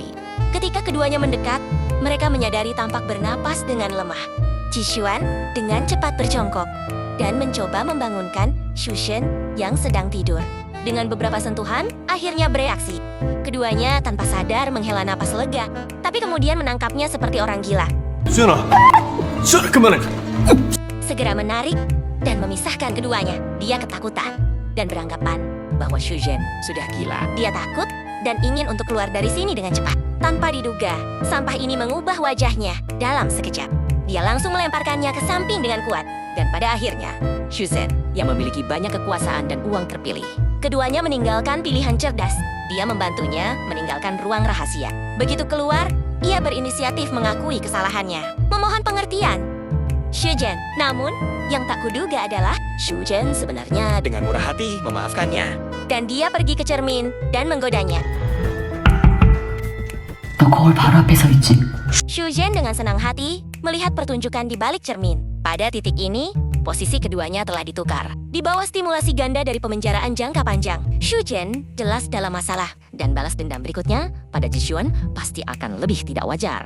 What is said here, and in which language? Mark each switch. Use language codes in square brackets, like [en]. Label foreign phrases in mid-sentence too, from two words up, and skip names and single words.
[id] Ketika keduanya mendekat, mereka menyadari tampak bernapas dengan lemah. Jishuan dengan cepat berjongkok dan mencoba membangunkan Shujen yang sedang tidur. Dengan beberapa sentuhan, akhirnya bereaksi. Keduanya tanpa sadar menghela napas lega, tapi kemudian menangkapnya seperti orang gila. [ko] 수연아, 수연아 그만해. [id] Segera menarik dan memisahkan keduanya. Dia ketakutan dan beranggapan bahwa Shujen sudah gila. Dia takut dan ingin untuk keluar dari sini dengan cepat. Tanpa diduga, sampah ini mengubah wajahnya dalam sekejap. Dia langsung melemparkannya ke samping dengan kuat. Dan pada akhirnya, Shuzen yang memiliki banyak kekuasaan dan uang terpilih. Keduanya meninggalkan pilihan cerdas. Dia membantunya meninggalkan ruang rahasia. Begitu keluar, ia berinisiatif mengakui kesalahannya. Memohon pengertian. Shujen. Namun, yang tak kuduga adalah Shujen sebenarnya Dengan murah hati memaafkannya. dan dia pergi ke cermin dan menggodanya. [ko] 너 거울 바로 앞에 서 있지? [id] Shujen dengan senang hati melihat pertunjukan di balik cermin. Pada titik ini, posisi keduanya telah ditukar. Di bawah stimulasi ganda dari pemenjaraan jangka panjang, Shujin jelas dalam masalah. Dan balas dendam berikutnya pada Jishyun pasti akan lebih tidak wajar.